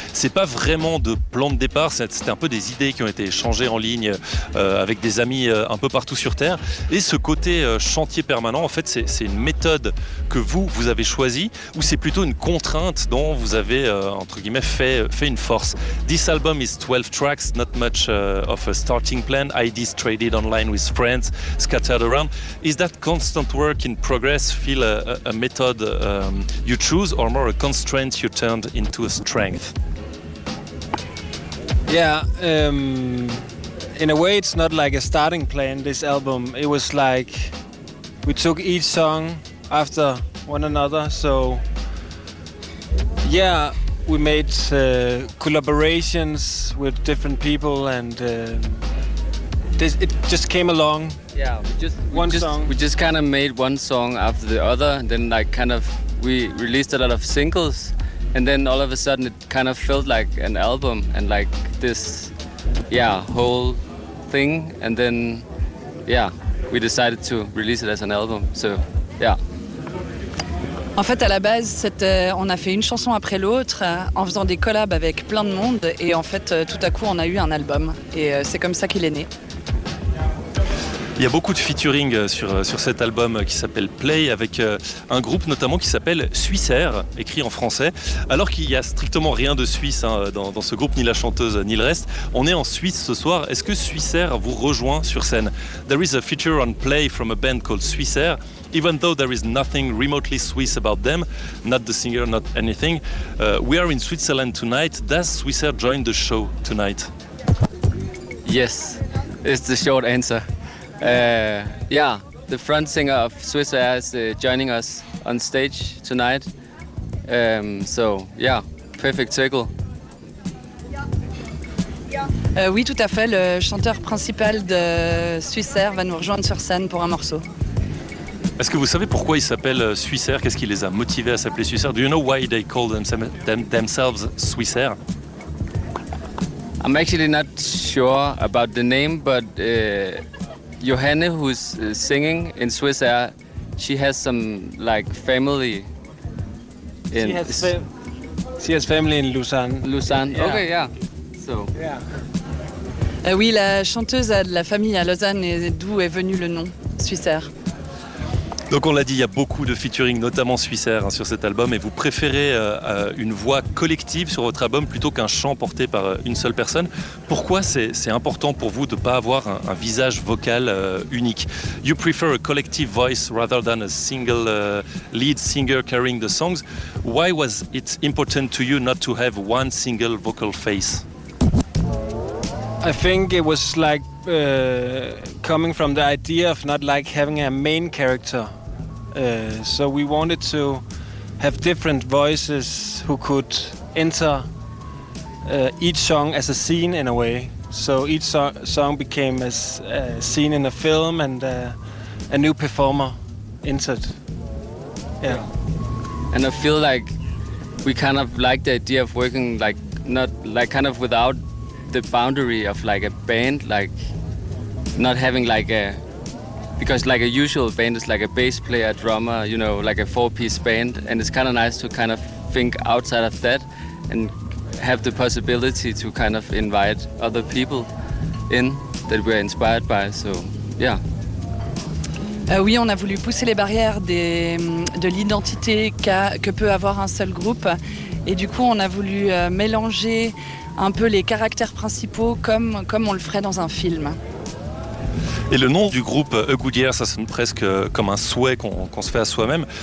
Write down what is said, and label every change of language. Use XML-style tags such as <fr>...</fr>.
<fr>C'est pas vraiment de plan de départ, c'est un peu des idées qui ont été échangées en ligne avec des amis un peu partout sur Terre. Et ce côté chantier permanent, en fait, c'est une méthode que vous avez choisie, ou c'est plutôt une contrainte dont vous avez, entre guillemets, fait une force.</fr> <en>This album is 12 tracks, not much of a starting plan. Ideas traded online with friends, scattered around. Is that constant work in progress feel a method you choose, or more a constraint you turned into a strength? Yeah, in a way it's not like a starting plan, this album. It was like we took each song after one another, so yeah, we made collaborations with different people, and it just came along. Yeah, we just kind of made one song after the other, and then like kind of we released a lot of singles, and then all of a sudden it kind of felt like an album and like this, yeah, whole thing, and then yeah, we decided to release it as an album. So yeah.</en> <fr>En fait, à la base, on a fait une chanson après l'autre en faisant des collabs avec plein de monde, et en fait, tout à coup, on a eu un album, et c'est comme ça qu'il est né. Il y a beaucoup de featuring sur cet album qui s'appelle Play, avec un groupe notamment qui s'appelle Suissair, écrit en français, alors qu'il n'y a strictement rien de Suisse hein, dans ce groupe, ni la chanteuse, ni le reste. On est en Suisse ce soir. Est-ce que Suissair vous rejoint sur scène?</fr> <en>There is a feature on Play from a band called Suissair. Even though there is nothing remotely Swiss about them, not the singer, not anything, we are in Switzerland tonight. Does Suissair join the show tonight? Yes, it's the short answer. Yeah, the front singer of Suissair is joining us on stage tonight. So yeah, perfect circle.</en> <fr>Oui, tout à fait. Le chanteur principal de Suissair va nous rejoindre sur scène pour un morceau. Est-ce que vous savez pourquoi ils s'appellent Suissair? Qu'est-ce qui les a motivés à s'appeler Suissair?</fr> <en>Do you know why they call themselves Suissair? I'm actually not sure about the name, but Johanne, who's singing in Suissair, she has some like family. She has family in Lausanne. Lausanne. Yeah. Okay, yeah. So. Yeah.</en> <fr>Oui, la chanteuse a de la famille à Lausanne, et d'où est venu le nom Suissair. Donc on l'a dit, il y a beaucoup de featuring, notamment Suissair, hein, sur cet album. Et vous préférez une voix collective sur votre album plutôt qu'un chant porté par une seule personne. Pourquoi c'est important pour vous de ne pas avoir un visage vocal unique?</fr> <en>You prefer a collective voice rather than a single lead singer carrying the songs. Why was it important to you not to have one single vocal face? I think it was like coming from the idea of not like having a main character. So we wanted to have different voices who could enter each song as a scene in a way. So each song became as a scene in a film, and a new performer entered. Yeah. And I feel like we kind of like the idea of working like not like kind of without the boundary of like a band, like not having like a, because like a usual band is like a bass player, a drummer, you know, like a four-piece band, and it's kind of nice to kind of think outside of that and have the possibility to kind of invite other people in that we're inspired by. So yeah.</en> <fr>Oui, on a voulu pousser les barrières de l'identité que peut avoir un seul groupe, et du coup on a voulu mélanger un peu les caractères principaux comme on le ferait dans un film. Et le nom du groupe A Good Year, ça sonne presque comme un souhait qu'on se fait à soi-même.</fr>